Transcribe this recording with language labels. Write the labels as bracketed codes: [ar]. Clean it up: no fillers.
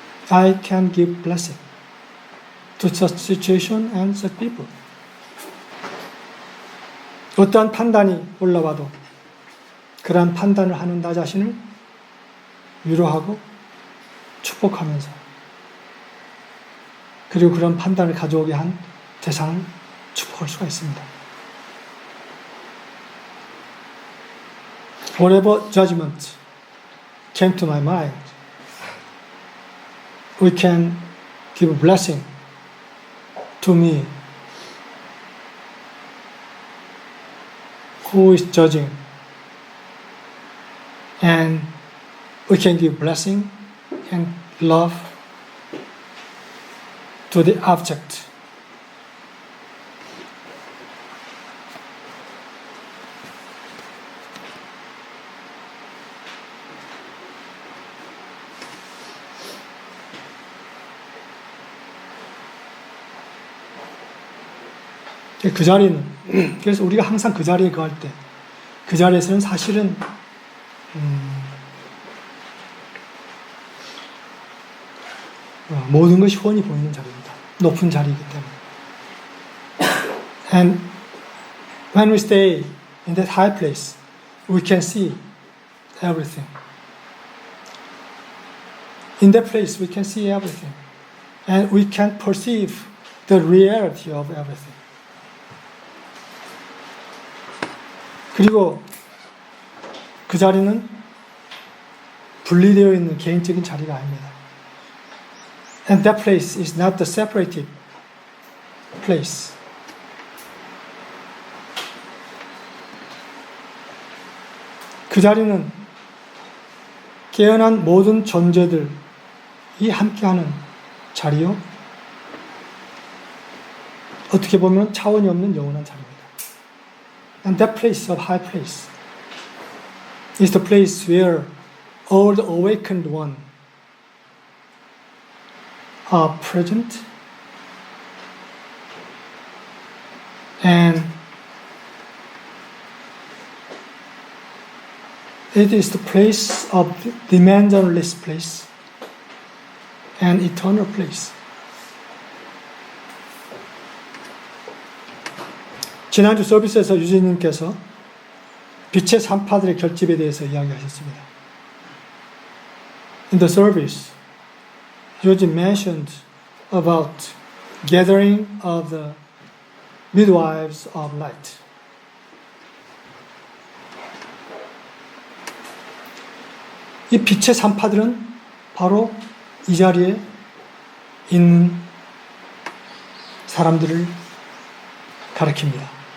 [en] I can give blessing to such situation and such people. [ko] 어떠한 판단이 올라와도 그러한 판단을 하는 나 자신을 위로하고 축복하면서 그리고 그런 판단을 가져오게 한 대상을 축복할 수가 있습니다. [en] Whatever judgment came to my mind, we can give a blessing to me who is judging, and we can give blessing and love to the object. [ko] 그 자리는, 그래서 우리가 항상 그 자리에 거할 때, 그 자리에서는 사실은 모든 것이 훤히 보이는 자리입니다. 높은 자리이기 때문에. [en] And when we stay in that high place, we can see everything. In that place, we can see everything. and we can perceive the reality of everything. [ko] 그리고 그 자리는 분리되어 있는 개인적인 자리가 아닙니다. [en] And that place is not the separated place. [ko] 그 자리는 깨어난 모든 존재들이 함께하는 자리요. 어떻게 보면 차원이 없는 영원한 자리입니다. [en] And that place of high place is the place where all the awakened one are present, and it is the place of dimensionless place and eternal place. [ko] 지난주 서비스에서 유진님께서 빛의 산파들의 결집에 대해서 이야기하셨습니다. [en] In the service, Eugene mentioned about gathering of the midwives of light. [ko] 이 빛의 산파들은 바로 이 자리에 있는 사람들을 가리킵니다.